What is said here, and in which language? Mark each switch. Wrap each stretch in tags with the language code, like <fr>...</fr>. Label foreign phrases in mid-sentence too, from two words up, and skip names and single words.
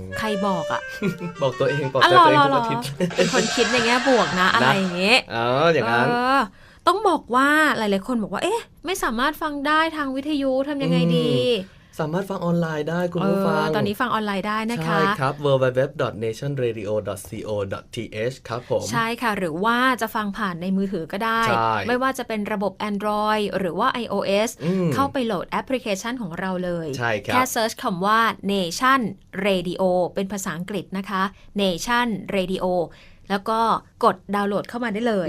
<th>ใครบอกอ่ะ บอกตัวเองบอกตัวเองทุกอาทิตย์ เป็นคนคิดในแง่บวกนะอะไรอย่างเงี้ย อย่างนั้น ต้องบอกว่าหลายๆคนบอกว่าเอ๊ะไม่สามารถฟังได้ทางวิทยุทำยังไงดี สามารถฟังออนไลน์ได้คุณผู้ฟัง ตอนนี้ฟังออนไลน์ได้นะคะ ใช่ครับ www.nationradio.co.th ครับผม ใช่ค่ะหรือว่าจะฟังผ่านในมือถือก็ได้ไม่ว่าจะเป็นระบบ Android หรือว่า iOS เข้าไปโหลดแอปพลิเคชันของเราเลยแค่เซิร์ชคำว่า Nation Radio เป็นภาษาอังกฤษนะคะ Nation Radio แล้วก็กดดาวน์โหลดเข้ามาได้เลย</th>